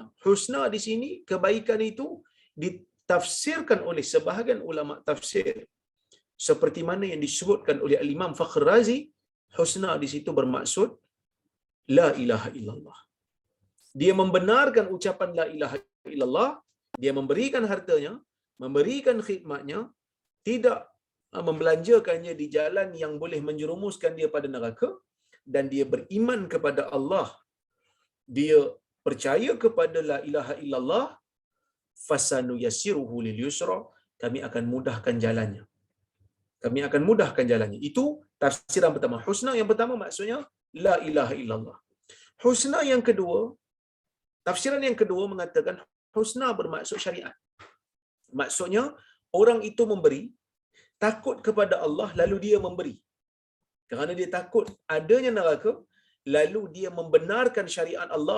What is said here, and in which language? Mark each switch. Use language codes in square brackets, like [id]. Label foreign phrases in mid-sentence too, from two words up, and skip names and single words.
[ms] Husna di sini, kebaikan itu ditafsirkan oleh sebahagian ulama tafsir seperti mana yang disebutkan oleh Al-Imam Fakhr Razi. Husna di situ bermaksud [ar] la ilaha illallah. [ms] Dia membenarkan ucapan [ar] la ilaha illallah, [ms] dia memberikan hartanya, memberikan khidmatnya, tidak membelanjakannya di jalan yang boleh menjerumuskan dia pada neraka, dan dia beriman kepada Allah. Dia percaya kepada [ar] la ilaha illallah, fasanuyassiruhu lil yusra, [ms] kami akan mudahkan jalannya. Kami akan mudahkan jalannya. Itu tafsiran pertama. Husna yang pertama maksudnya [ar] la ilaha illallah. [ms] Husna yang kedua, tafsiran yang kedua mengatakan husna bermaksud syariat. Maksudnya orang itu memberi takut kepada Allah lalu dia memberi. Kerana dia takut adanya neraka, lalu dia membenarkan syariat Allah.